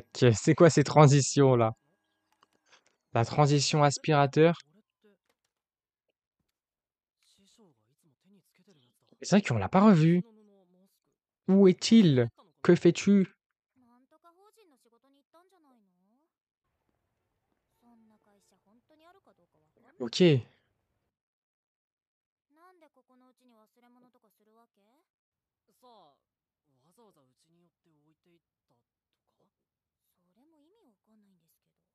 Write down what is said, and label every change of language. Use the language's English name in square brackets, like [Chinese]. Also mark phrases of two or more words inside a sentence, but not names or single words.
[French] C'est quoi ces transitions, là? La transition aspirateur. C'est vrai qu'on l'a pas revu. Où est-il? Que fais-tu? [Japanese] なんとか法人の仕事に行ったんじゃないの？ OK. なんでここのうちに忘れ物とかするわけ？さあ、わざわざうちに寄って置いていったとか？それも意味わかんないんですけど。